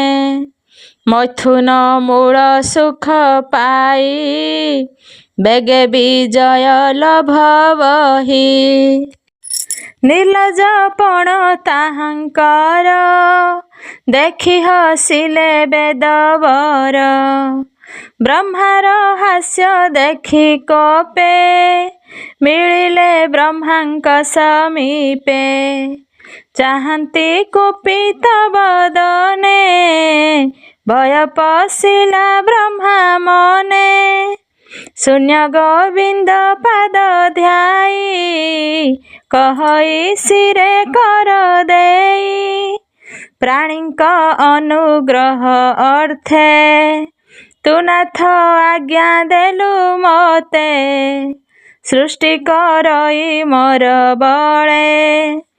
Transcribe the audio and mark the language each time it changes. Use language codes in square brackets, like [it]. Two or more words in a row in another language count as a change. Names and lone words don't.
[or] ମୈଥୁନ ମୂଳ ସୁଖ ପାଇ ବେଗେ ବିଜୟ ଲଭ ବହି। ନିର୍ଲଜପଣ ତାହାଙ୍କର ଦେଖି ହସିଲେ ବେଦବର। ବ୍ରହ୍ମାର ହାସ୍ୟ ଦେଖି କୋପେ ମିଳିଲେ ବ୍ରହ୍ମାଙ୍କ ସମୀପେ ଚାହନ୍ତି କୁପିତ ବଦନେ ଭୟ ପଶିଲା ବ୍ରହ୍ମା ମନେ ଶୂନ୍ୟ ଗୋବିନ୍ଦ ପାଦ ଧ୍ୟାଇ କହଇ ଶିରେ କର ଦେଇ ପ୍ରାଣୀଙ୍କ ଅନୁଗ୍ରହ ଅର୍ଥେ ତୁ ନାଥ ଆଜ୍ଞା ଦେଲୁ ମତେ ସୃଷ୍ଟି କରଇ ମୋର ବଳେ